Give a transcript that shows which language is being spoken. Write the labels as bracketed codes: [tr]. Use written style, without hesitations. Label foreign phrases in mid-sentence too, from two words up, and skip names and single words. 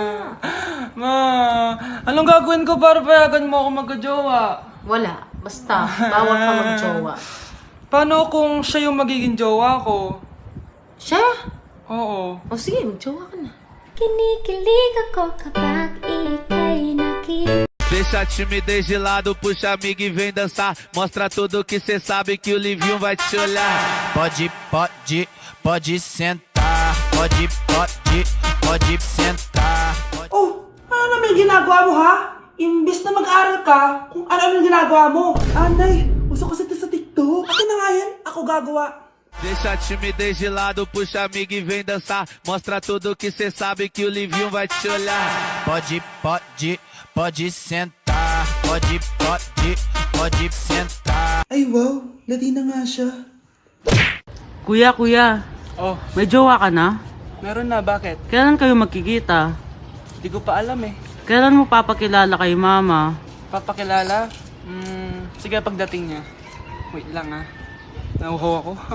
[tl] Ma, anong gagawin ko para payagan mo ako magka-jowa? Wala. Basta, bawal ka magjowa. Paano kung siya yung magiging jowa ko? Siya? Oo. O sige, magjowa ka na. Kinikilig ako kapag ika'y nakita. [pt] Deixa a timidez de lado, puxa amiga e vem dançar. Mostra tudo que cê sabe que o Livinho vai te olhar. Pode sentar. Pode sentar. [tl] Oh, ano naman yung ginagawa mo ha? Imbis na mag-aral ka, kung ano-ano yung ginagawa mo. Anay, uso kasi ito sa TikTok. Akin na nga yan, ako gagawa. [pt] Deixa a timidez de lado, puxa amiga e vem dançar. Mostra tudo que cê sabe que o Livinho vai te olhar. Pode sentar. Pode sentar. [tl] Ay wow, lati na nga siya. Kuya, Oh, may jowa ka na? meron na, bakit? Kailan kayo magkikita? Hindi ko pa alam eh. Kailan mo papakilala kay mama? Papakilala? Sige pagdating niya. Wait lang ah. Nauhaw ako.